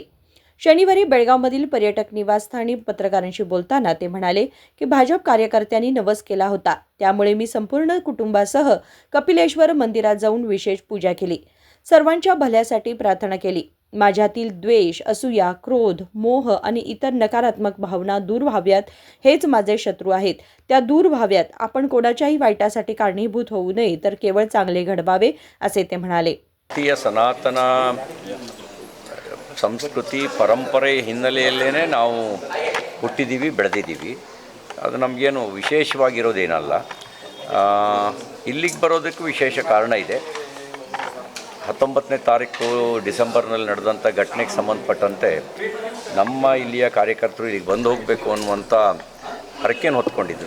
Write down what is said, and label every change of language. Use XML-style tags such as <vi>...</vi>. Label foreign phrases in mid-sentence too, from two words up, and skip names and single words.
<mr>शनिवारी बेळगावमधील पर्यटक निवासस्थानी पत्रकारांशी बोलताना ते म्हणाले की भाजप कार्यकर्त्यांनी नवस केला होता, त्यामुळे मी संपूर्ण कुटुंबासह कपिलेश्वर मंदिरात जाऊन विशेष पूजा केली. सर्वांच्या भल्यासाठी प्रार्थना केली. माझ्यातील द्वेष, असूया, क्रोध, मोह आणि इतर नकारात्मक भावना दूर व्हाव्यात. हेच माझे शत्रू आहेत, त्या दूर व्हाव्यात. आपण कोणाच्याही वाईटासाठी कारणीभूत होऊ नये, तर केवळ चांगले घडवावे, असे ते म्हणाले.</mr> <kn>ಭಾರತೀಯ ಸನಾತನ ಸಂಸ್ಕೃತಿ ಪರಂಪರೆ ಹಿನ್ನೆಲೆಯಲ್ಲೇ ನಾವು ಹುಟ್ಟಿದ್ದೀವಿ, ಬೆಳೆದಿದ್ದೀವಿ. ಅದು ನಮಗೇನು ವಿಶೇಷವಾಗಿರೋದೇನಲ್ಲ. ಇಲ್ಲಿಗೆ ಬರೋದಕ್ಕೂ ವಿಶೇಷ ಕಾರಣ ಇದೆ. 19ನೇ ತಾರೀಕು ಡಿಸೆಂಬರ್ನಲ್ಲಿ ನಡೆದಂಥ ಘಟನೆಗೆ ಸಂಬಂಧಪಟ್ಟಂತೆ ನಮ್ಮ ಇಲ್ಲಿಯ ಕಾರ್ಯಕರ್ತರು ಇಲ್ಲಿಗೆ ಬಂದು ಹೋಗಬೇಕು ಅನ್ನುವಂಥ ಹರಕೆಯನ್ನು ಹೊತ್ಕೊಂಡಿದ್ದರು.</kn>